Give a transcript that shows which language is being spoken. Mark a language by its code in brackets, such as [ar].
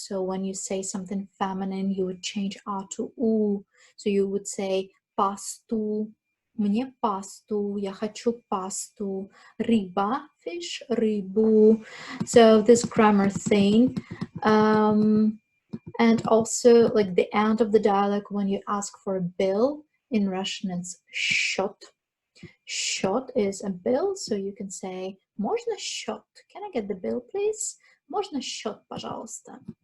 [en] So when you say something feminine, you would change a to u. So you would say [ru] пасту, мне пасту, я хочу пасту, рыба, fish, рыбу. [en] So this grammar thing. And also like the end of the dialogue, when you ask for a bill, in Russian it's счет. Счет is a bill, so you can say [ru] можно счет? [en] Can I get the bill, please? [ru] Можно счет, пожалуйста?